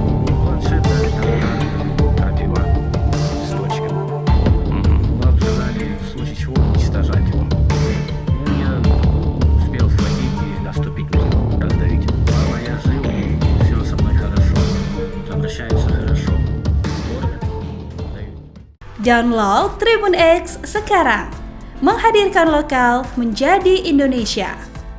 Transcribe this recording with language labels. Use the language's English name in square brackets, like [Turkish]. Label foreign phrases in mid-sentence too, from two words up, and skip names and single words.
[Russian] Планшет дали там пробива с точками. Нам сказали, в случае чего, уничтожать его. Ну, я успел схватить и наступить на него, раздавить. Мама, я жил, все со мной хорошо, обращаются хорошо. Кормят, дают. [Indonesian] Download Tribun X sekarang, menghadirkan lokal menjadi Indonesia.